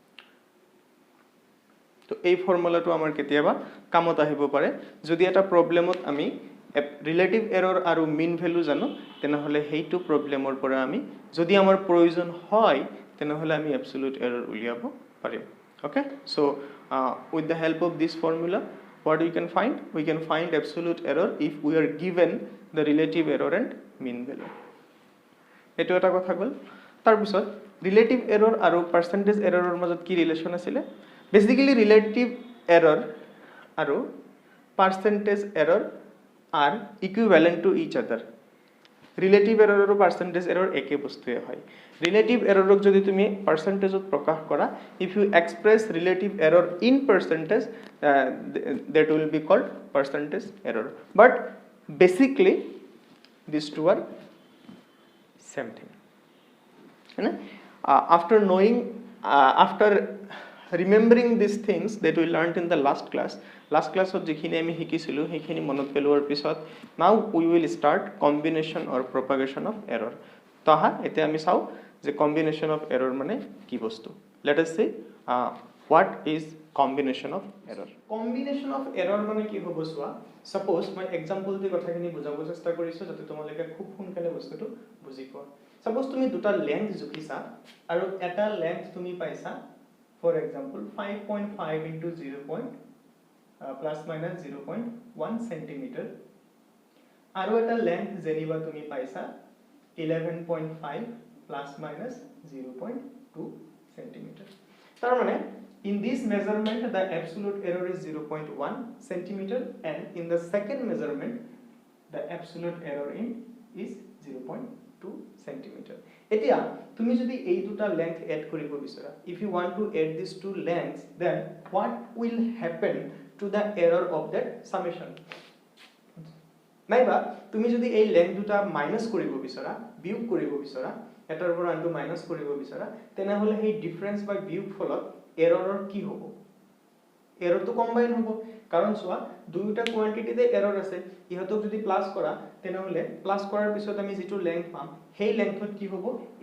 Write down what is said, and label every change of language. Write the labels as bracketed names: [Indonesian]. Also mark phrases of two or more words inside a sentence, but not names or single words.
[Assamese] তো এই ফৰ্মুলাটো আমাৰ কেতিয়াবা কামত আহিব পাৰে. যদি এটা প্ৰব্লেমত আমি [English] relative error [Assamese] আৰু [English] mean value [Assamese] জানো, তেনেহ'লে সেইটো প্ৰব্লেমৰ পৰা আমি যদি আমাৰ প্ৰয়োজন হয় তেনেহ'লে আমি [English] absolute error [Assamese] উলিয়াব পাৰিম. [English] Okay, so with the help of this formula, what we can find? We can find absolute error if we are given the relative error and mean value. [Assamese] এটো এটা কথা গ'ল. তাৰপিছত [English] relative error [Assamese] আৰু পাৰ্চেণ্টেজ এৰৰৰ মাজত কি ৰিলেশ্যন আছিলে? [English] basically relative error আৰু percentage error are equivalent to each other. relative error [Assamese] আৰু [English] percentage error [Assamese] একে বস্তুৱে হয়. ৰিলেটিভ এৰৰক যদি তুমি পাৰ্চেণ্টেজত প্ৰকাশ কৰা, [English] if you express relative error in percentage, that will be called percentage error. but basically these two are same thing. After knowing, after remembering these things that we learned in the last classত [Assamese] যিখিনি আমি শিকিছিলোঁ সেইখিনি মনত পেলোৱাৰ পিছত [English] now we will start combination or propagation of error. [Assamese] তো আহা এতিয়া আমি চাওঁ যে [English] combination of error [Assamese] মানে কি বস্তু. [English] Let us see what is combination of error. Combination of error [Assamese] মানে কি হ'ব চোৱা. Suppose মই example দি কথাখিনি বুজাব চেষ্টা কৰিছোঁ যাতে তোমালোকে খুব সোনকালে বস্তুটো বুজি পোৱা. Suppose তুমি দুটা লেংথ জুখিছা আৰু এটা লেংথ তুমি পাইছা [English] for example 5.5 into 0. Plus minus 0.1 centimeter. [Assamese] আৰু এটা লেংথ যেনিবা তুমি পাইছা 11.5 [English] plus minus 0.2 centimeter. তাৰ মানে in this measurement the absolute error is 0.1 centimeter and in the second measurement the absolute error is 0.2 centimeter. [Assamese] এতিয়া তুমি যদি এই দুটা লেংথ এড কৰিব বিচৰা, [English] if you want to add these two lengths, then what will happen to the error of that summation? [Assamese] নাইবা তুমি যদি এই লেংথ দুটা মাইনাস কৰিব বিচৰা, বিয়োগ কৰিব বিচৰা, এটাৰ পৰা আনটো মাইনাস কৰিব বিচৰা, তেনেহ'লে সেই ডিফাৰেন্স বা বিয়োগ ফলত এৰৰৰ কি হ'ব? এৰৰটো কম্বাইন হ'ব. কাৰণ চোৱা দুয়োটা কোৱান্টিটিতে এৰৰ আছে, ইহঁতক যদি প্লাস কৰা তেনেহ'লে প্লাস কৰাৰ পিছত আমি যেটো লেংথ পাম সেই লেংথত কি হ'ব?